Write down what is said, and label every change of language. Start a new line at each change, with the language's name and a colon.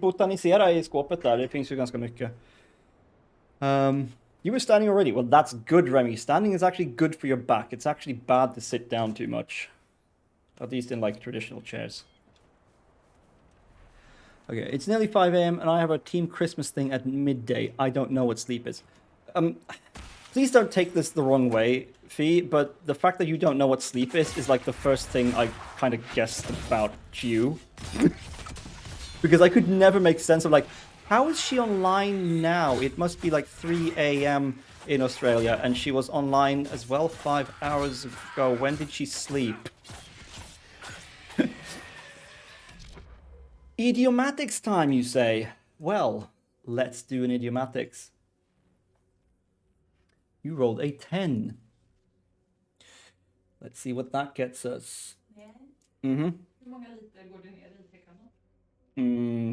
Swedish: Botanisera i skåpet där, det finns ju ganska mycket.
English: You were standing already. Well, that's good, Remy. Standing is actually good for your back. It's actually bad to sit down too much. At least in like traditional chairs. Okay, it's nearly 5 a.m. and I have a team Christmas thing at midday. I don't know what sleep is. Please don't take this the wrong way, Fee, but the fact that you don't know what sleep is like the first thing I kind of guessed about you. Because I could never make sense of like, how is she online now? It must be like 3 a.m. in Australia, and she was online as well 5 hours ago. When did she sleep? Idiomatics time, you say? Well, let's do an idiomatics. You rolled a 10. Let's see what that gets us. Yeah. Mhm.
Swedish: Hur många liter går det ner i tekannan?